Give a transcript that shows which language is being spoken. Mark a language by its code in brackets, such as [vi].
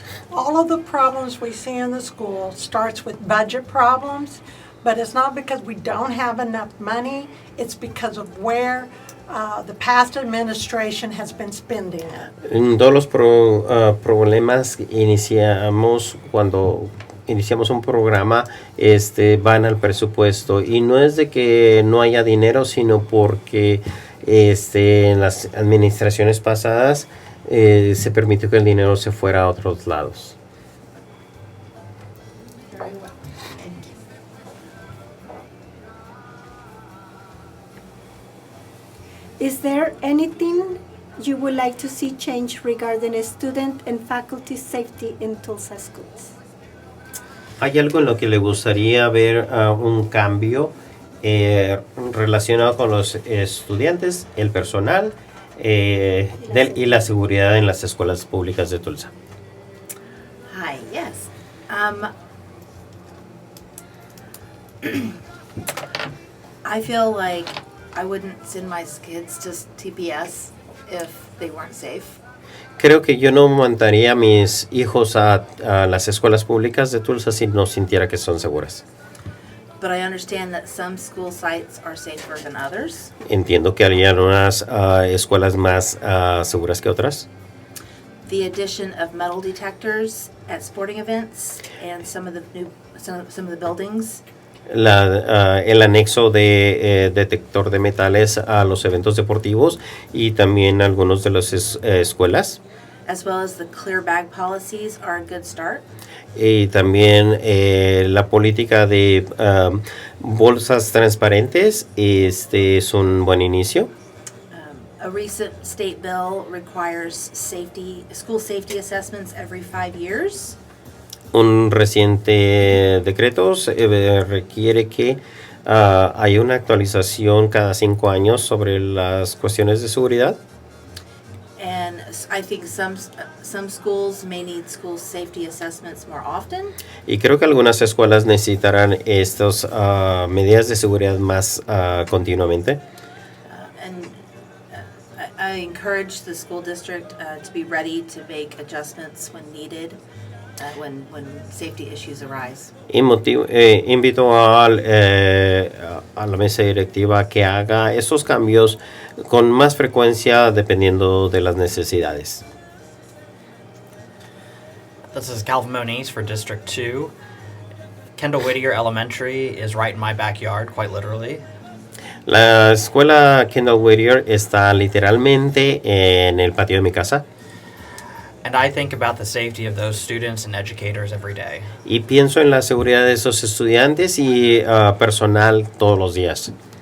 [en] All of the problems we see in the school starts with budget problems, but it's not because we don't have enough money, it's because of where the past administration has been spending it. [es] Todos los problemas iniciamos cuando iniciamos un programa, van al presupuesto, y no es de que no haya dinero, sino porque en las administraciones pasadas se permitió que el dinero se fuera a otros lados. [en] Very well. Thank you. Is there anything you would like to see change regarding student and faculty safety in Tulsa schools? [es] ¿Hay algo en lo que le gustaría ver un cambio relacionado con los estudiantes, el personal y la seguridad en las escuelas públicas de Tulsa? [en] Hi, yes. I feel like I wouldn't send my kids to TPS if they weren't safe. [es] Creo que yo no mandaría a mis hijos a las escuelas públicas de Tulsa si no sintiera que son seguras. [en] But I understand that some school sites are safer than others. [es] Entiendo que hay unas escuelas más seguras que otras. [en] The addition of metal detectors at sporting events and some of the buildings. [es] El anexo de detector de metales a los eventos deportivos y también algunos de las escuelas. [en] As well as the clear bag policies are a good start. [es] Y también la política de bolsas transparentes es un buen inicio. [en] A recent state bill requires school safety assessments every 5 years. [es] Un reciente decreto requiere que haya una actualización cada 5 años sobre las cuestiones de seguridad. [en] And I think some schools may need school safety assessments more often. [es] Y creo que algunas escuelas necesitarán estas medidas de seguridad más continuamente. [en] I encourage the school district to be ready to make adjustments when needed, when safety issues arise. [es] Invito a la mesa directiva que haga esos cambios con más frecuencia dependiendo de las necesidades. [en] This is Calvin Moniz for District 2. Kendall Whittier Elementary is right in my backyard, quite literally. [es] La escuela Kendall Whittier está literalmente en el patio de mi casa. [en] And I think about the safety of those students and educators every day. [es] Y pienso en la seguridad de esos estudiantes y personal todos los días.